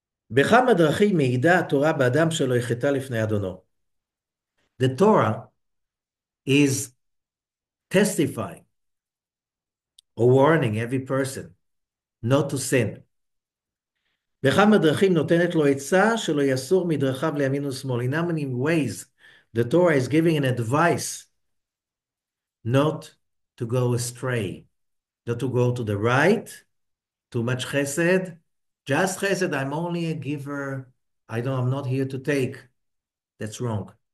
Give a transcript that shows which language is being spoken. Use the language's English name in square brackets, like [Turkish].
[Hebrew] בכמה דרכים מעידה התורה באדם שלא יחטא לפני אדונו. [English] The Torah is testifying or warning every person not to sin. [Hebrew] בכמה דרכים נותנת לו עצה שלא יסור מדרכיו לימין ושמאל. [English] In how many ways the Torah is giving an advice not to go astray, not to go to the right, too much chesed, just chesed, I'm only a giver, I'm not here to take. That's wrong.